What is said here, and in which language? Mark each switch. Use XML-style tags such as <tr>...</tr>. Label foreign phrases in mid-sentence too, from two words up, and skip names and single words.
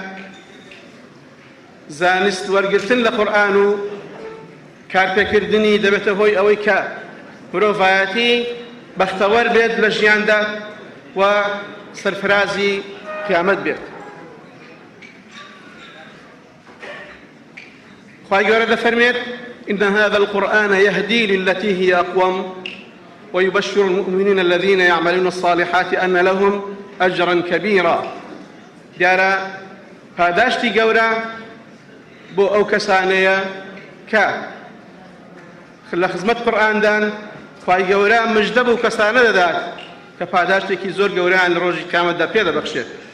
<ckb>زانست وەرگرتن لە قورئان و کارپێکردنی دەبێتە هۆی ئەوەی کە مرۆڤایەتی بەختەوەر بێت لە ژیاندا و سەرفرازی قیامەت بێت. خوای گەورە دەفەرمێت</ckb> <ar>إن هذا القرآن يهدي للتي هي أقوم ويبشر المؤمنين الذين يعملون الصالحات أن لهم أجرا كبيرا.</ar> <ckb>دیارە پاداشتی گەورە بۆ ئەو کەسانەیە کە لە خزمەت قورئاندان خوای گەورە مژدە بەو کەسانە دەدات کە پاداشتێکی زۆر گەورەیان لە ڕۆژی قیامەتدا پێ دەبەخشێت.</ckb>